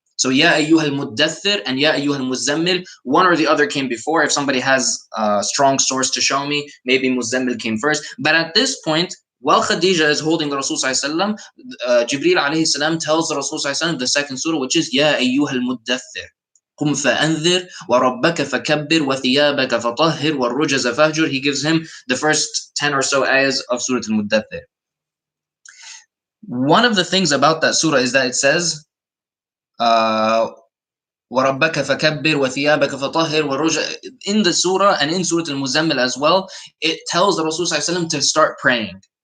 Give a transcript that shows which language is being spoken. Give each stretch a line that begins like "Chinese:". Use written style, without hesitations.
English: So, Ya ayyuhal muddathir and Ya ayyuhal muzammil, one or the other came before. If somebody has a strong source to show me, maybe Muzammil came first. But at this point, while Khadija is holding the Rasul ﷺ, Jibreel alayhi salam tells the Rasul ﷺ the second surah, which is Ya ayyuhal muddathir.
Arabic: قم فأنذر وربك فكبر وثيابك فطهر والرجز فهجر.
English: He gives him the first 10 or so ayahs of Surah Al-Muddathir. One of the things about that surah is that it says
Arabic: وَرَبَّكَ فَكَبِّرْ وَثِيَابَكَ فَطَهِّرْ وَالرُّجْزَ.
English: In the surah and in Surah Al-Muzammil as well, it tells the Rasul ﷺ to start praying.